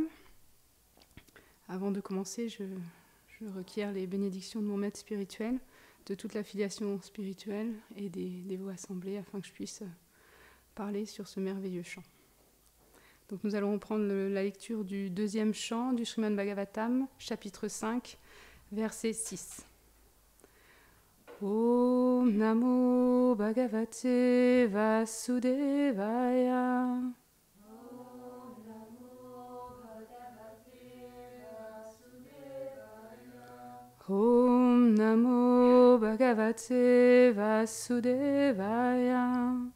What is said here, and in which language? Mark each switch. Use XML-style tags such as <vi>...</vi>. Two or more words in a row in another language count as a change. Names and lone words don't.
<fr>Avant de commencer, je requiers les bénédictions de mon maître spirituel, de toute l'affiliation spirituelle et des dévots assemblés afin que je puisse parler sur ce merveilleux chant. Donc nous allons reprendre la lecture du deuxième chant du Srimad Bhagavatam, chapitre 5, verset 6.</fr> <sa>Om Namo Bhagavate Vasudevaya. Om Namo Bhagavate Vasudevaya.</sa>